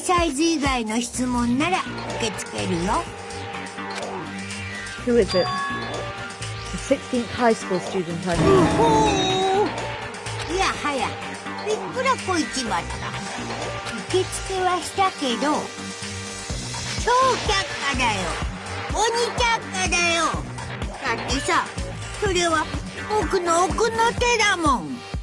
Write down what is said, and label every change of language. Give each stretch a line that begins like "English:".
Japanese: サイズ以外の質問なら受け付けるよ。
English: Who is it? The 16th high school student I know.
Japanese: いやはや、いくらこいちまった。受付はしたけど、超却下だよ。鬼却下だよ。だってさ、それは僕の奥の手だもん。